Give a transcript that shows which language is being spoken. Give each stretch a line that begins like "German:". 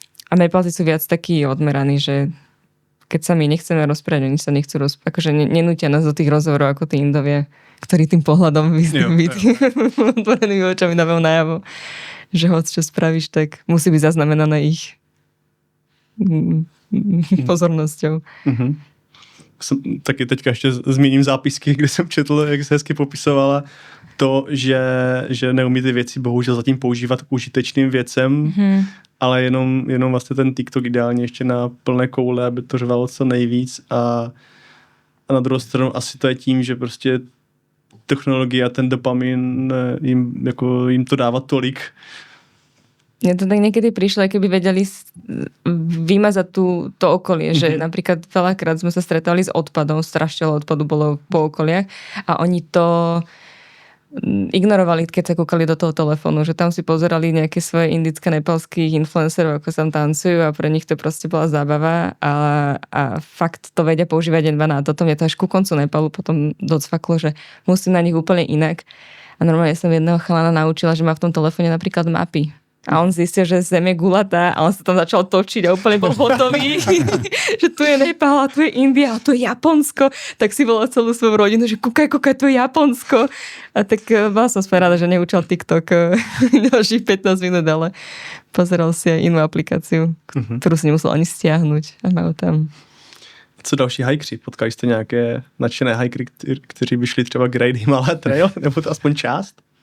Slovak: A Nepálci sú viac takí odmeraní, že keď sa my nechceme rozprávať, oni sa nechcú rozprávať, akože nenútia nás do tých rozhovorov ako tí Indovia, ktorí tým pohľadom otvorenými očami dávajú najavo, že hoď čo spravíš, tak musí byť zaznamenané ich pozornosťou.
Czech: Taky teďka ještě zmíním zápisky, kde jsem četl, jak se hezky popisovala to, že neumí ty věci bohužel zatím používat k užitečným věcem, ale jenom vlastně ten TikTok ideálně ještě na plné koule, aby to řvalo co nejvíc a na druhou stranu asi to je tím, že prostě technologie a ten dopamin jim to dává tolik.
Slovak: Mne to tak niekedy prišlo, aj keby vedeli vymazať to okolie, že napríklad veľakrát sme sa stretali s odpadom, strašne odpadu bolo po okoliach a oni to ignorovali, keď sa kúkali do toho telefónu, že tam si pozerali nejaké svoje indické, nepalských influencerov, ako sa tam tancujú a pre nich to proste bola zábava a fakt to vedia používať len na toto. Mne to až ku koncu Nepalu potom docvaklo, že musím na nich úplne inak. A normálne som jedného chalana naučila, že má v tom telefóne napríklad mapy. A on zistil, že Zem je gulatá a on sa tam začal točiť a úplne bol hotový, že tu je Nepál a tu je India a tu je Japonsko. Tak si volal celú svoju rodinu, že kúkaj, tu je Japonsko. A tak bola som rada, že neučil TikTok ďalších 15 minút, ale pozeral si aj inú aplikáciu, ktorú si nemusel ani stiahnuť. A majú tam.
Czech: Co další hajkři? Potkali jste nějaké nadšené hajkry, kteří by šli třeba Great Himalaya Trail, nebo to aspoň část?